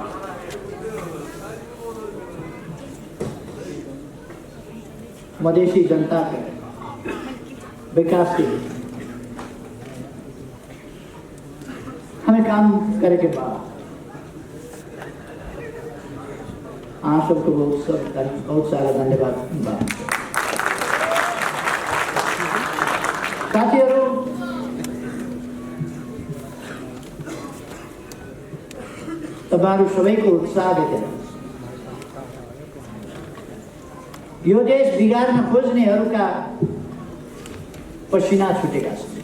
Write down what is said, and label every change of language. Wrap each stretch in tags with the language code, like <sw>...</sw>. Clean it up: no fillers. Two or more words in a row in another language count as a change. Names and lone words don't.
<hi>मधेशी जनता के विकास के लिए हमें काम करे के बाद आप सबको बहुत सारा धन्यवाद।</hi> <ne>साथीहरू, तपाईहरु सबैको उत्साह देखेर यो देश बिगार्न खोज्नेहरूका पसिना छुटेका छन्।</ne>